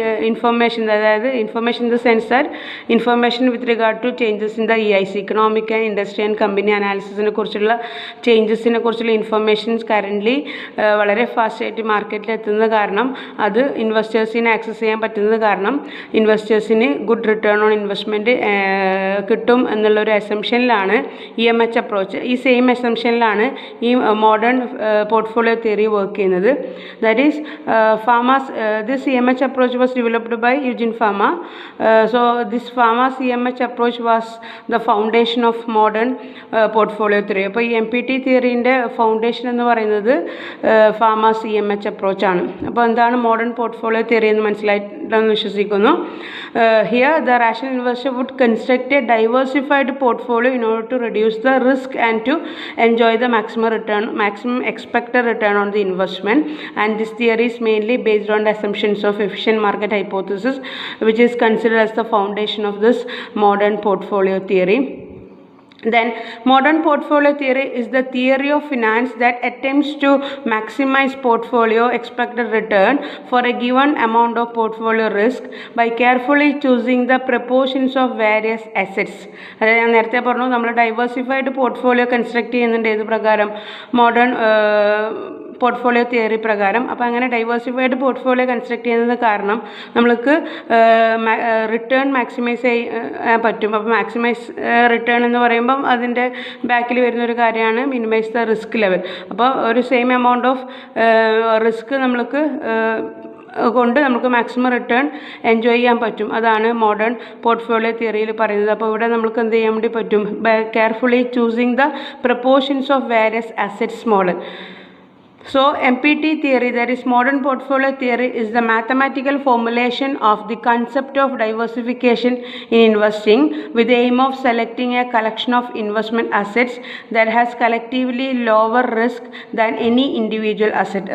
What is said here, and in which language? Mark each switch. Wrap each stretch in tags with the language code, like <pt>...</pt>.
<ml>Information, അതായത് information</ml> <en>in the sense that information with regard to changes in the EIC,</en> <ml>economic and industry and company അനാലിസിസിനെ കുറിച്ചുള്ള ചേഞ്ചസിനെ കുറിച്ചുള്ള informations currently വളരെ ഫാസ്റ്റായിട്ട് മാർക്കറ്റിൽ എത്തുന്നത് കാരണം അത് ഇൻവെസ്റ്റേഴ്സിന് ആക്സസ് ചെയ്യാൻ പറ്റുന്നത് കാരണം ഇൻവെസ്റ്റേഴ്സിന് ഗുഡ് റിട്ടേൺ ഓൺ ഇൻവെസ്റ്റ്മെൻറ്റ് കിട്ടും എന്നുള്ളൊരു അസംഷനിലാണ് EMH അപ്രോച്ച്. ഈ സെയിം അസംഷനിലാണ് ഈ മോഡേൺ പോർട്ട്ഫോളിയോ തിയറി വർക്ക് ചെയ്യുന്നത്.</ml> <en>That is this EMH approach was developed by Eugene Fama. So this Fama's EMH approach was the foundation of modern portfolio theory.</en> <ml>അപ്പോൾ ഈ MPT തിയറിൻ്റെ foundation എന്ന് പറയുന്നത് ഫാമാസ് EMH approach ആണ്. അപ്പോൾ എന്താണ് modern portfolio theory എന്ന് മനസ്സിലായിട്ടെന്ന് വിശ്വസിക്കുന്നു.</ml> <en>Here the rational investor would construct a diversified portfolio in order to reduce the risk and to enjoy the maximum expected return on the investment. And this theory is mainly based on the assumptions of efficient market hypothesis, which is considered as the foundation of this modern portfolio theory. Then modern portfolio theory is the theory of finance that attempts to maximize portfolio expected return for a given amount of portfolio risk by carefully choosing the proportions of various assets.</en> <ml>അതായത് ഞാൻ നേരത്തെ പറഞ്ഞു നമ്മൾ diversified portfolio construct ചെയ്യുന്നുണ്ട് ഏത് പ്രകാരം? Modern portfolio theory പ്രകാരം. അപ്പോൾ അങ്ങനെ ഡൈവേഴ്സിഫൈഡ് പോർട്ട്ഫോളിയോ കൺസ്ട്രക്ട് ചെയ്യുന്നത് കാരണം നമ്മൾക്ക് റിട്ടേൺ മാക്സിമൈസ് ചെയ്യാൻ പറ്റും. അപ്പോൾ മാക്സിമൈസ് റിട്ടേൺ എന്ന് പറയുമ്പം അതിൻ്റെ ബാക്കിൽ വരുന്നൊരു കാര്യമാണ്</ml> <en>Minimise the risk level.</en> <ml>അപ്പോൾ ഒരു സെയിം എമൗണ്ട് ഓഫ് റിസ്ക് നമ്മൾക്ക് കൊണ്ട് നമുക്ക് മാക്സിമം റിട്ടേൺ എൻജോയ് ചെയ്യാൻ പറ്റും. അതാണ് മോഡേൺ പോർട്ട്ഫോളിയോ തിയറിയിൽ പറയുന്നത്. അപ്പോൾ ഇവിടെ നമുക്ക് എന്ത് ചെയ്യാൻ വേണ്ടി പറ്റും?</ml> <en>By carefully choosing the proportions of various assets model. So MPT theory, that is modern portfolio theory, is the mathematical formulation of the concept of diversification in investing with the aim of selecting a collection of investment assets that has collectively lower risk than any individual asset.</en>